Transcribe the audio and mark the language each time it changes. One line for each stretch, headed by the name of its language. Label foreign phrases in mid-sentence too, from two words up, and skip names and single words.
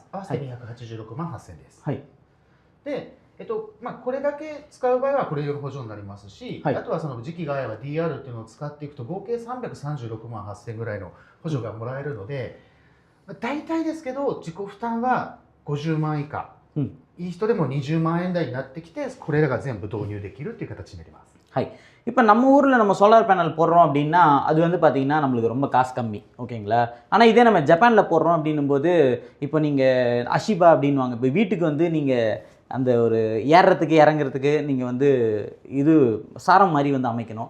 Japanese: 合わせて286万8000円です。でこれだけ使う場合はこれより補助になりますし、あとはその時期が合えば DR っていうのを使っていくと合計336万8000円ぐらいの補助がもらえるので、大体ですけど自己負担は50万以下、いい人でも20万円台になってきてこれらが全部導入できるっていう形になります。
Tamil: இப்போ நம்ம ஊரில் நம்ம சோலார் பேனல் போடுறோம் அப்படின்னா அது வந்து பார்த்திங்கன்னா நம்மளுக்கு ரொம்ப காசு கம்மி, ஓகேங்களா? ஆனால் இதே நம்ம ஜப்பானில் போடுறோம் அப்படின்னும்போது இப்போ நீங்கள் அஷிபா அப்படின்வாங்க. இப்போ வீட்டுக்கு வந்து நீங்கள் அந்த ஒரு ஏறுறதுக்கு இறங்குறதுக்கு நீங்கள் வந்து இது சாரம் மாதிரி வந்து அமைக்கணும்.